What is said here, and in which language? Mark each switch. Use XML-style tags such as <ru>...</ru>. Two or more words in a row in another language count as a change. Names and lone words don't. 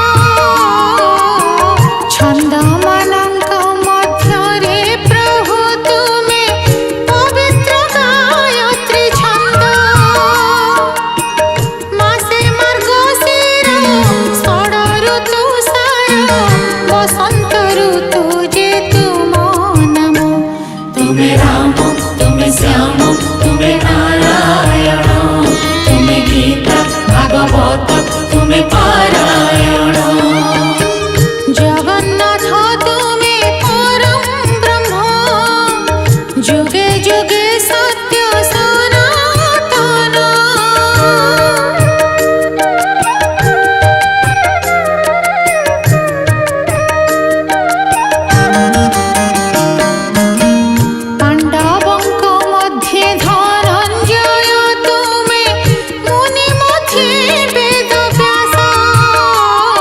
<or>ଛନ୍ଦ ମାନଙ୍କ ମଧ୍ୟରେ ପ୍ରଭୁ ତୁମେ ପବିତ୍ର ଗାୟତ୍ରୀ ଛନ୍ଦ, ମାସେ ମାର୍ଗଶିର ଷଡ଼ ଋତୁ ସାର, ବସନ୍ତ ଋତୁ ଯେ ତୁମ ନାମ।</or> <hi>तुम्हें राम तुम्हें श्याम तुम्हें नारायण, तुम्हें गीता भागवत तुम्हें पारायण।</hi> <or>ଜଗନ୍ନାଥ ତୁମେ ପରମ ବ୍ରହ୍ମ, ଯୁଗେ ଯୁଗେ ସତ୍ୟ ସନାତନ। ପାଣ୍ଡବଙ୍କ ମଧ୍ୟେ ଧନଞ୍ଜୟ ତୁମେ, ମୁନି ମଧ୍ୟେ ବେଦବ୍ୟାସ,</or>